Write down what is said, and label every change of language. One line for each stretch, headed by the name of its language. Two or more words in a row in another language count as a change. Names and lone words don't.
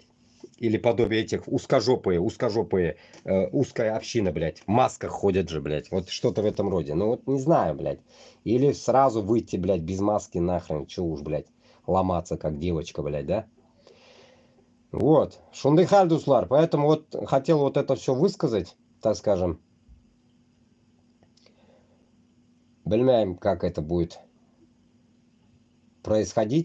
Russian: Или подобие этих узкожопые, узкая община, блядь, в масках ходят же, блядь, вот что-то в этом роде. Ну вот не знаю, блядь. Или сразу выйти, блядь, без маски нахрен, чё уж, блядь, ломаться как девочка, блядь, да? Вот,
Tatar: шундай хал, дуслар,
Russian: поэтому вот хотел вот это все высказать, так скажем. Bilmayman, как это будет происходить.